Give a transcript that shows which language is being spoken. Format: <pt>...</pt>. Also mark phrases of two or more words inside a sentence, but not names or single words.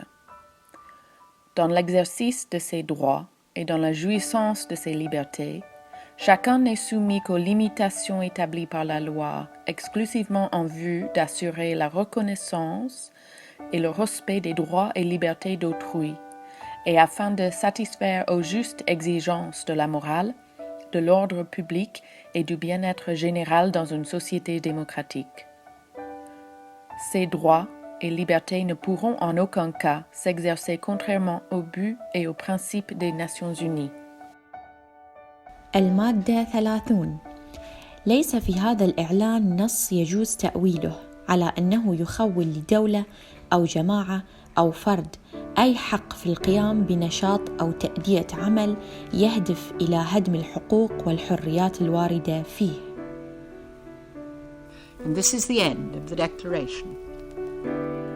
<fr>Dans l'exercice de ses droits et dans la jouissance de ses libertés, chacun n'est soumis qu'aux limitations établies par la loi, exclusivement en vue d'assurer la reconnaissance et le respect des droits et libertés d'autrui, et afin de satisfaire aux justes exigences de la morale, de l'ordre public et du bien-être général dans une société démocratique. Ces droits et libertés ne pourront en aucun cas s'exercer contrairement au but et aux principes des Nations Unies.</fr> <ar>المادة 30. ليس في هذا الإعلان نص يجوز تأويله على أنه يخول لدولة أو جماعة أو فرد أي حق في القيام بنشاط أو تأدية عمل يهدف إلى هدم الحقوق والحريات الواردة فيه.</ar> <en>And this is the end of the declaration.</en>